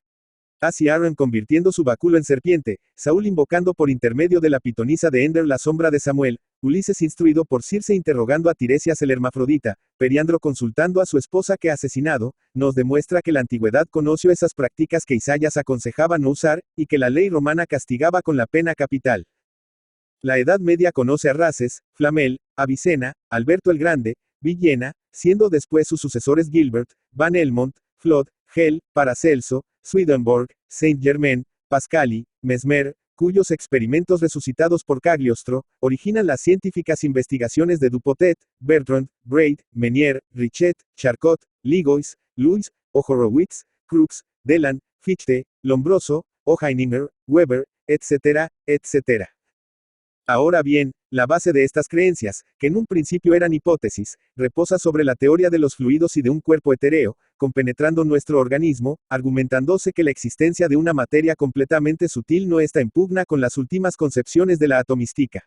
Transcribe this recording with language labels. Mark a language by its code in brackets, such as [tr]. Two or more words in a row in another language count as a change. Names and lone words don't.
[es] Así Aaron convirtiendo su báculo en serpiente, Saúl invocando por intermedio de la pitonisa de Ender la sombra de Samuel, Ulises instruido por Circe interrogando a Tiresias el hermafrodita, Periandro consultando a su esposa que ha asesinado, nos demuestra que la antigüedad conoció esas prácticas que Isaías aconsejaba no usar, y que la ley romana castigaba con la pena capital. La Edad Media conoce a Races, Flamel, Avicena, Alberto el Grande, Villena, siendo después sus sucesores Gilbert, Van Helmont, Flod, Hell, Paracelso, Swedenborg, Saint-Germain, Pascali, Mesmer, cuyos experimentos resucitados por Cagliostro, originan las científicas investigaciones de Dupotet, Bertrand, Braid, Menier, Richet, Charcot, Ligois, Louis, Horowitz, Crookes, Delan, Fichte, Lombroso, Heininger, Weber, etc., etc. Ahora bien, la base de estas creencias, que en un principio eran hipótesis, reposa sobre la teoría de los fluidos y de un cuerpo etéreo, compenetrando nuestro organismo, argumentándose que la existencia de una materia completamente sutil no está en pugna con las últimas concepciones de la atomística.